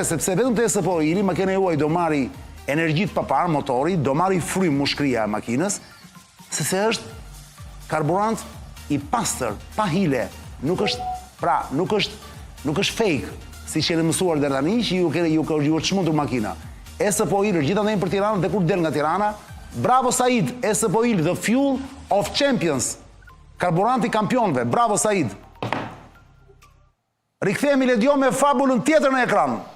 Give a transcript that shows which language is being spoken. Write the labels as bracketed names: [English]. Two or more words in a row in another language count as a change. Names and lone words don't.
[Albanian] Sepse vetëm te SPO Ili makina juaj do marri energji të papar motori, do marri frym mushkria e makinës, se është karburant i pastër, pa hile. Nuk është fake, si që jeni mësuar deri tani, që ju është çmendur makina. SPO Ili është gjithandaj për Tiranën dhe kur del nga Tirana, bravo Said, SPO Ili, [English] the fuel of champions. [Albanian] Karburanti kampionëve, bravo Said. Rikthehemi le dio me fabulën tjetër në ekran.